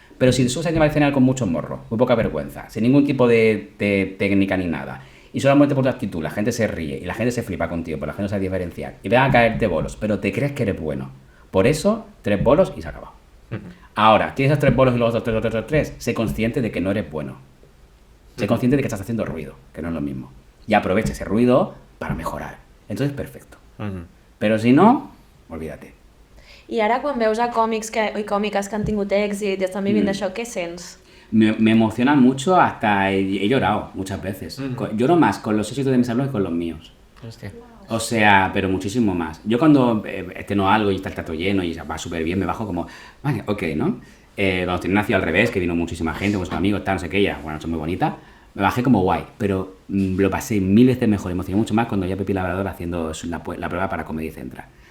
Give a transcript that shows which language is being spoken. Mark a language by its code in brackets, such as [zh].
[es] Pero si subes a nivel escenario con mucho morro, muy poca vergüenza, sin ningún tipo de técnica ni nada, y solamente por tu actitud la gente se ríe y la gente se flipa contigo, pero la gente no sabe diferenciar, y van a caerte bolos, pero te crees que eres bueno. Por eso, 3 bolos y se acaba. Ahora, tienes esos 3 bolos y luego otros 3, sé consciente de que no eres bueno. Sé consciente de que estás haciendo ruido, que no es lo mismo. Y aprovecha ese ruido para mejorar. Entonces, perfecto. Pero si no, olvídate. [ca] I ara quan veus a còmics i còmiques que han tingut èxit i estan vivint d'això, què sents? [es] Me emociona mucho, hasta he llorado muchas veces. Lloro más con los éxitos de mis alumnos que con los míos. [ca] Hòstia. [es] O sea, pero muchísimo más. Yo cuando estreno algo y está el teatro lleno y va súper bien, me bajo como, [en] vale, ok, [es] ¿no? Cuando estoy nacido al revés, que vino muchísima gente, muchos amigos, tal, no sé qué, ya, una noche muy bonita, me bajé como guay, pero lo pasé 1000 veces mejor, me emocioné mucho más cuando ya Pepi Labrador haciendo la prueba para Comedy Central.